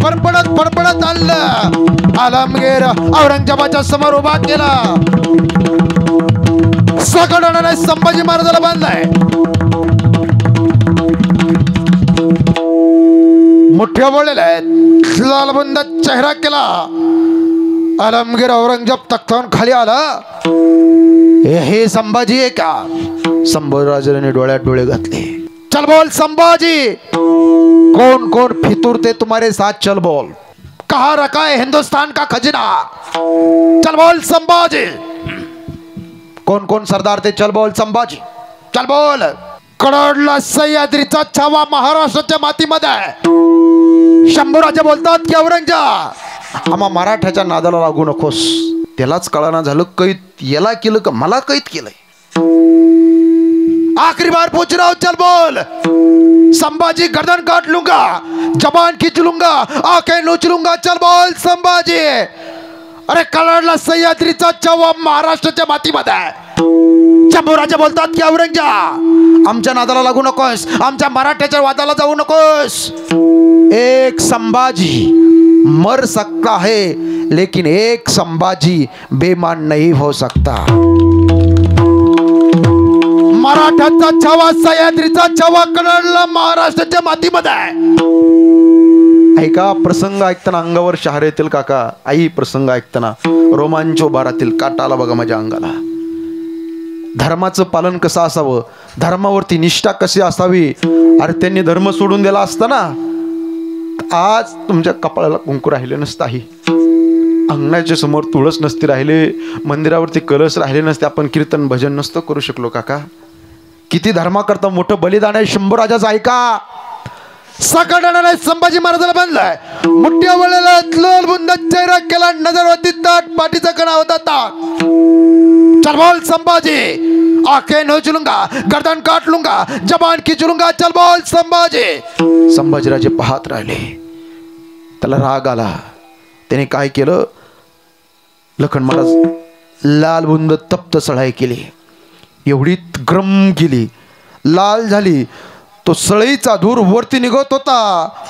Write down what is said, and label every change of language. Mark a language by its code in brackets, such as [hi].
[mr] फडफडत फडफडत आणलं, आलमगीर औरंगजेबाच्या समोर उभा केला। सगळ्यांना संभाजी महाराजाला बांधलाय, मोठ्या बोललेल्या आहेत, लालबुंद चेहरा केला। आलमगीर औरंगजेब तख्तावरून खाली आला। हे संभाजी आहे का? संभाजीराजाने डोळ्यात डोळे घातले। [hi] चल बोल संभाजी, कौन कौन फितूर थे तुम्हारे साथ, चल बोल, कहाँ रखा है हिंदुस्तान का खजाना, चल बोल संभाजी। कौन कौन सरदार थे, चल बोल संभाजी, चल बोल। [mr] कडला सह्याद्रीचा छावा महाराष्ट्राच्या मातीमध्ये। शंभूराजे बोलतात की औरंगजेब आम्हा मराठ्याच्या नादाला लागू नकोस। त्यालाच कळना झालं, कैद याला केलं का मला कैद केलंय। [hi] आखिरी बार पूछ रहा हूं, चल बोल संभाजी, गर्दन काट लूंगा, जबान खींच लूंगा, आंखें नोच लूंगा, चल बोल संभाजी। [mr] अरे कळला सह्याद्रीचा छावा महाराष्ट्राच्या मातीमध्ये। शंभूराजे बोलतात की औरंगजेब आमच्या नादाला लागू नकोस, आमच्या मराठ्याच्या वादाला जाऊ नकोस। [hi] एक संभाजी मर सकता है लेकिन एक संभाजी बेमान नहीं हो सकता। [mr] मराठ्याचा छावा, सह्याद्रीचा छावा कळला महाराष्ट्राच्या मातीमध्ये। ऐका, प्रसंग ऐकताना अंगावर शहारे येतील काका। आई प्रसंग ऐकताना रोमांच उभा राहतील, काटा आला बघा माझ्या अंगाला। धर्माचं पालन कसं असावं, धर्मावरती निष्ठा कशी असावी। अरे त्यांनी धर्म सोडून दिला असता ना, आज तुमच्या कपाळाला कुंकू राहिले नसताही, अंगणाच्या समोर तुळस नसती राहिले, मंदिरावरती कलश राहिले नसते, आपण कीर्तन भजन नसतं करू शकलो काका। किती धर्माकरता मोठं बलिदान आहे शंभूराजाचं। ऐका, सगळ्यांना संभाजी महाराजाला बांधलाय, मोठ्या वळलेला लालबुंद चेहरा केला, नजर होती ताट, पाठीचा कणा होता ताट। [hi] चल बोल संभाजी, आंखें नोच लूंगा, गर्दन काट लूंगा, जबान खींच लूंगा, चल बोल संभाजी। [mr] संभाजीराजे पाहत राहिले, त्याला राग आला। त्याने काय केलं, लखन महाराज लालबुंद तप्त सळाई केली, एवढी गरम केली, लाल झाली, तो सळईचा धूर वरती निघत होता।